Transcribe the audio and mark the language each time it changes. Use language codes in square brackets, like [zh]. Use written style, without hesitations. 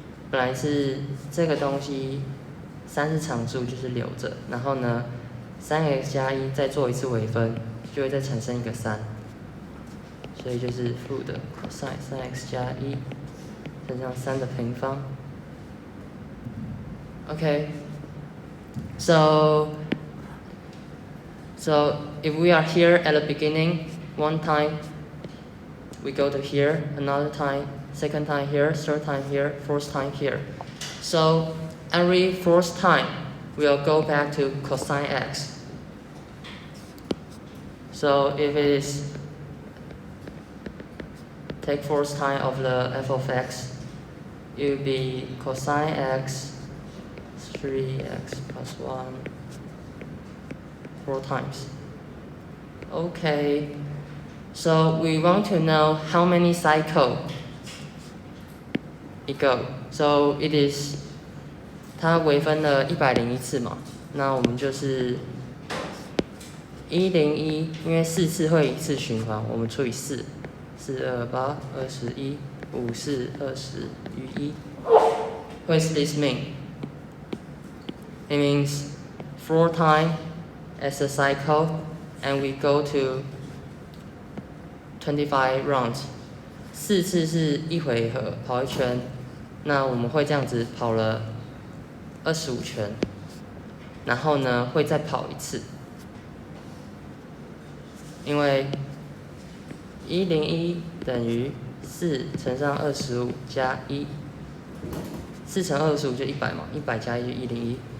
[zh] 本来是这个东西3是常数，就是留着。然后呢，sin x 加1再做一次微分，就会再产生一个3。所以就是负的 cosine sin x 加1乘上3的平方。 [en] Okay. So if we are here at the beginning, one time we go to here, another time, second time here, third time here, fourth time here. So every fourth time we'll go back to cosine x. So if it is take fourth time of the f of x, it will be cosine x 3x plus 1 4 times. Okay, so we want to know how many cycles it go. So it is [zh] 它微分了101次嘛，那我们就是101，因为4次会一次循环，我们除以4，4 2 8 21 5 4 20余1。 [en] What does this mean? It means 4 times as a cycle, and we go to 25 rounds. [zh] 4次是一回合跑一圈，那我们会这样子跑了25圈，然后呢会再跑一次，因为101等于4乘上25加1，4乘25就100嘛，100加1就101。